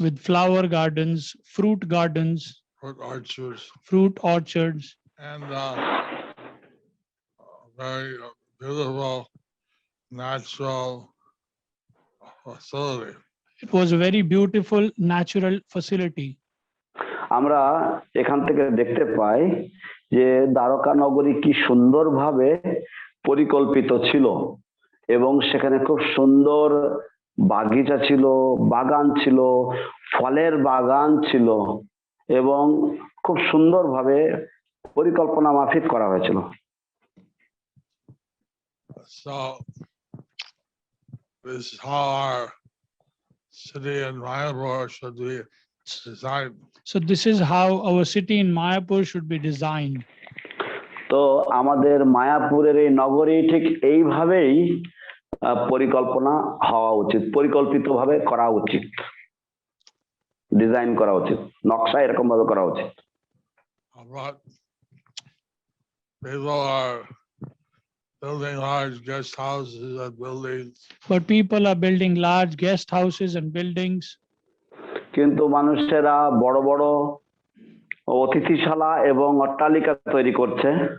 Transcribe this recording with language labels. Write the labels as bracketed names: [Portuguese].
[English] With flower gardens, fruit gardens, fruit orchards, fruit orchards, and very beautiful natural facility. It was a very beautiful natural facility. [Bangla] আমরা এখান থেকে দেখতে পাই যে দ্বারকা নগরী কি সুন্দরভাবে পরিকল্পিত ছিল এবং সেখানে খুব সুন্দর বাগিচা ছিল, বাগান ছিল, ফলের বাগান ছিল এবং খুব সুন্দরভাবে পরিকল্পনা মাফিক করা হয়েছিল। [English] So this is how our city in Mayapur should be designed. So this is how our city in Mayapur should be designed. [Bangla] তো আমাদের মায়াপুরের এই নগরী ঠিক এইভাবেই পরিকল্পনা হওয়া উচিত, পরিকল্পিতভাবে করা উচিত। ডিজাইন করা উচিত, নকশা এরকম ভাবে করা উচিত। [English] But people are building large guest houses and buildings. But people are building large guest houses and buildings. [Bangla] কিন্তু মানুষেরা বড় বড় অতিথিশালা এবং অট্টালিকা তৈরি করছে।